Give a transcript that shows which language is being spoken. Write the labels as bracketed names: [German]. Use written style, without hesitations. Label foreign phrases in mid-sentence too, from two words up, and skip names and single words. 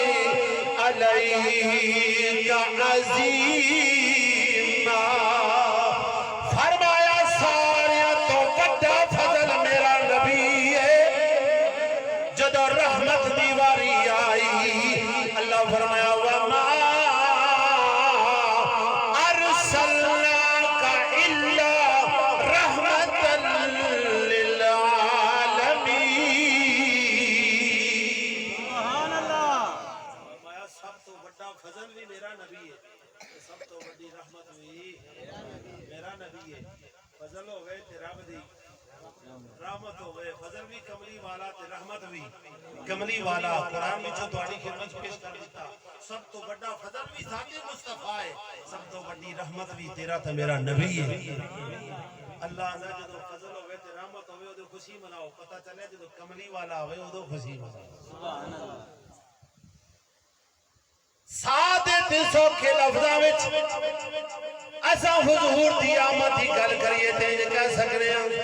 [Arabic] عليك عظيما [Punjabi] فرمایا سارے توں وڈا فضل میرا نبی ہے جدوں رحمت دی واری آئی اللہ فرمایا وما [Arabic] أرسلناك إلا رحمة للعالمين سبحان الله فرمایا [Punjabi] سب توں وڈا فضل وی میرا نبی ہے سب توں وڈی رحمت وی میرا نبی ہے فضل ہووے تے رب دی رحمت ہووے فضل وی کملی والا تے رحمت وی کملی والا قرآن [Urdu] میں جو تمہاری خدمت پیش کر [Punjabi] دتا سب توں وڈا فضل وی ذات مصطفیٰ ہے سب توں وڈی رحمت وی تیرا تے میرا نبی ہے اللہ دا جدوں فضل ہووے تے رحمت ہووے اودے خوشی مناؤ پتا چلے جدوں کملی والا ہووے اودوں خوشی مناؤ [Arabic] سبحان الله [Punjabi] سادے تے سوکھے لفظاں وچ اساں حضور دی آمد دی گل کریے تے کہہ سکدے ہاں